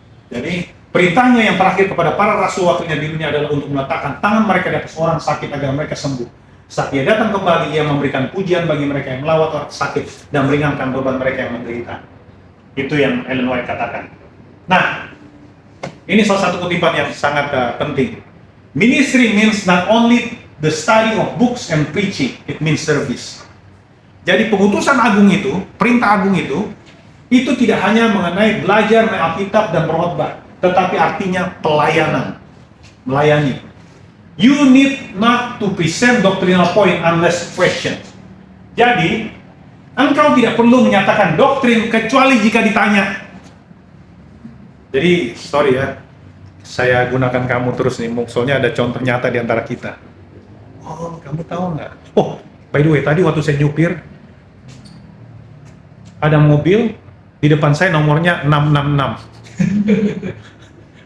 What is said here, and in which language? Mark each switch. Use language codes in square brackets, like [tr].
[id] Jadi perintahnya yang terakhir kepada para rasul waktunya di dunia adalah untuk meletakkan tangan mereka di atas orang sakit agar mereka sembuh. Saat dia datang kembali, ia memberikan pujian bagi mereka yang melawat orang sakit dan meringankan beban mereka yang menderita. Itu yang Ellen White katakan. Nah, ini salah satu kutipan yang sangat penting. [en] Ministry means not only the study of books and preaching, it means service. [id] Jadi pengutusan agung itu, perintah agung itu tidak hanya mengenai belajar Alkitab dan berkhotbah, tetapi artinya pelayanan, melayani. [en] You need not to present doctrinal point unless questioned. [id] Jadi, engkau tidak perlu menyatakan doktrin kecuali jika ditanya. Jadi, [en] sorry [id] ya, saya gunakan kamu terus nih, soalnya ada contoh nyata di antara kita. Oh, kamu tahu nggak? Oh, [en] by the way, [id] tadi waktu saya nyupir, ada mobil di depan saya nomornya 666.